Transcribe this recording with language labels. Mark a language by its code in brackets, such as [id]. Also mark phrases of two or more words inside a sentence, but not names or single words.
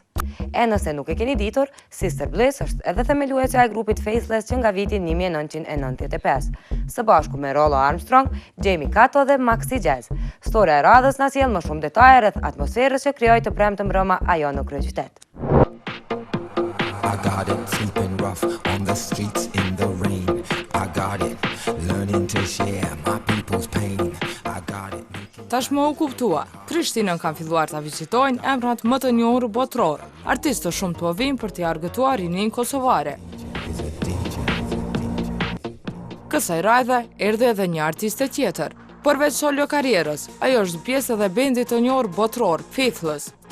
[sq] E nëse nuk e keni ditur, Sister Bliss është edhe themeluesja e grupit Faithless që nga viti 1995, së bashku me Rollo Armstrong, Jamie Cato dhe Maxi Jazz. Storia e radhës na sjell më shumë detaje rreth atmosferës që krijoi të premtë mbrëma ajo në kryeqytet. [en] I got it, sleeping rough on the streets in the rain. I got it, learning to share my people's pain. I got it. [sq] Tashmë u kuptua, Prishtinën kanë filluar ta vizitojnë emrat më të njohur botror. Artistë shumë të vijnë për t'i argëtuar rinin kosovare. Kësaj radhe erdhi edhe një artiste tjetër. Përveç solo karrierës, ajo është pjesë edhe bendit të njohur botror, Faithless.